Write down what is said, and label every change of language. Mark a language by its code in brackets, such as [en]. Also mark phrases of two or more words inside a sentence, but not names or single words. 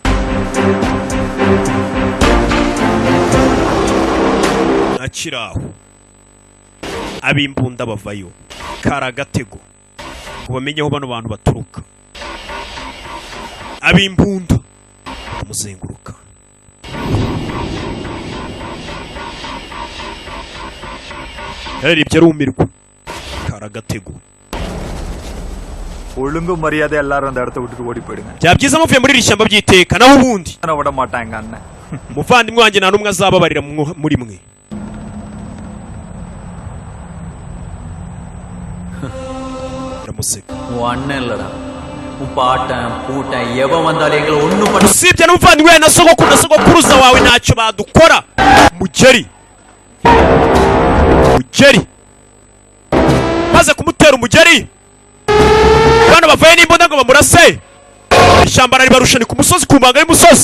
[rw] Akiraho abimbunda bavayo karagatego ngo bamenye aho bano bantu baturuka. Abimbunda bamuzenguruka. Yaribye arumirwa karagatego. [ta] ஒழுங்கு மரியாதை எல்லாரும் அந்த இடத்தை விட்டுட்டு ஓடி போயிடுங்க. [rw] Byabyiza muvuye muri iri shyamba byiteka naho ubundi. [ta] நான் விட மாட்டாங்க அண்ணன். [rw] Muvandimwe wanjye nta numwe azababarira muri mwe. Ramuseka. [ta] உன் அண்ணன் இல்லடா. உன் பாட்டன் பூட்டன் எவன் வந்தாலும் எங்களை ஒண்ணும் பண்ண. [rw] Usibye n'umuvandimwe na sogokuruza wawe ntacyo badukora. Mugeri. Maze kumutera umugeri. Bana bavuye n'imbunda ngo bamurase. Ishyamba raribarushani ku musozi ku mbanga y'umusozi.